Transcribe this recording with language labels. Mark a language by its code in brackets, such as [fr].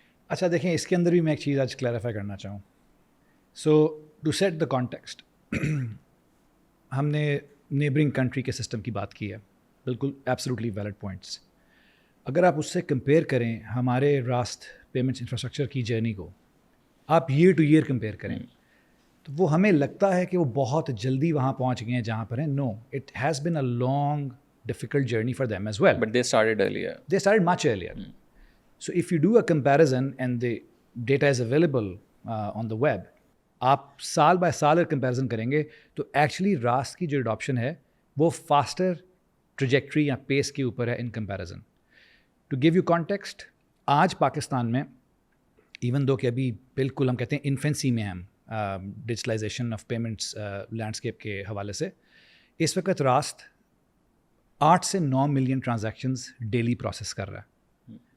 [ur] اچھا دیکھیں, اس کے اندر بھی میں ایک چیز آج کلیریفائی کرنا چاہوں. [en] so to set the context, [ur] ہم نے نیبرنگ کنٹری کے سسٹم کی بات کی ہے, بالکل [en] Absolutely valid points. [ur] اگر آپ اس سے کمپیئر کریں ہمارے راست پیمنٹس انفراسٹرکچر کی جرنی کو, آپ ایئر ٹو ایئر کمپیئر کریں, تو وہ ہمیں لگتا ہے کہ وہ بہت جلدی وہاں پہنچ گئے ہیں جہاں پر ہیں. [en] No, it has been a long difficult journey for them as well. But they started earlier. They started much earlier. So if you do a comparison and the data is available on the web, [ur] آپ سال by سال اگر comparison کریں گے تو actually راست کی جو اڈاپشن ہے وہ فاسٹر ٹریجیکٹری یا پیس کے اوپر ہے [en] In comparison. To give you context, [ur] آج پاکستان میں ایون دو کہ ابھی بالکل ہم کہتے ہیں انفینسی میں ہم [en] digitalization of payments landscape [ur] کے حوالے سے, اس وقت راست 8 سے 9 ملین ٹرانزیکشنز ڈیلی پروسیس کر رہا ہے.